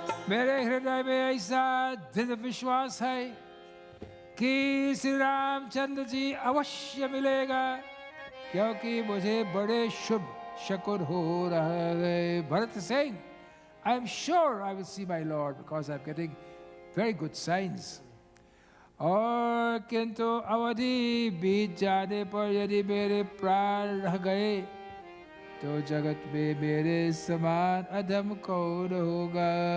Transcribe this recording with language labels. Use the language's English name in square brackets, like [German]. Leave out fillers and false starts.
[Hindi] दृढ़ विश्वास है कि श्री रामचंद्र जी अवश्य मिलेगा, क्योंकि मुझे बड़े शुभ शकुन हो रहा है. [English] Bharat is saying, I am sure I will see my Lord because I am getting very good signs. [Hindi] और किंतु अवधि बीत जाने पर यदि मेरे प्राण रह गए तो जगत में मेरे समान अधम कौन होगा.